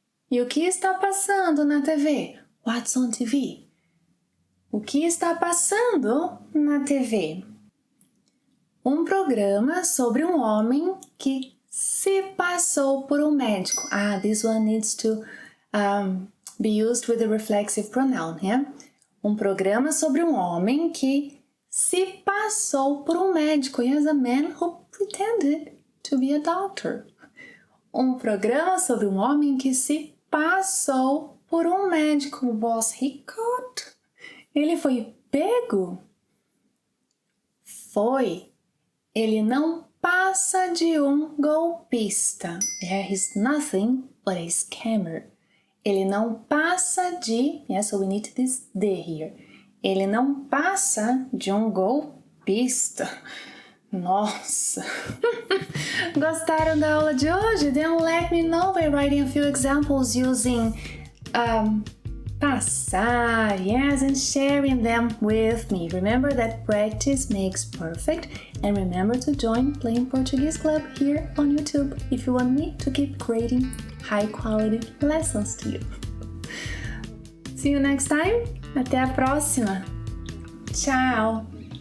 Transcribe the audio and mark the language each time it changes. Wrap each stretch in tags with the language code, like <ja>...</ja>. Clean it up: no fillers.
<pt>E o que está passando na TV?</pt> <en>What's on TV?</en> <pt>O que está passando na TV? Um programa sobre um homem que se passou por um médico.</pt> <en>This one needs to be used with the reflexive pronoun, yeah?</en> <pt>Um programa sobre um homem que se passou por um médico.</pt> <en>Yes, a man who pretended to be a doctor.</en> <pt>Um programa sobre um homem que se passou por um médico.</pt> <en>Was he caught?</en> <pt>Ele foi pego? Foi. Ele não passa de um golpista.</pt> <en>Yeah, he's nothing but a scammer.</en> <pt>Ele não passa de...</pt> <en>Yeah, so we need this D here.</en> <pt>Ele não passa de um golpista. Nossa! Gostaram da aula de hoje?</pt> <en>Then let me know by writing a few examples using passar, yes, and sharing them with me. Remember that practice makes perfect, and remember to join Playing Portuguese Club here on YouTube if you want me to keep creating high-quality lessons to you. See you next time.</en> <pt>Até a próxima. Tchau!</pt>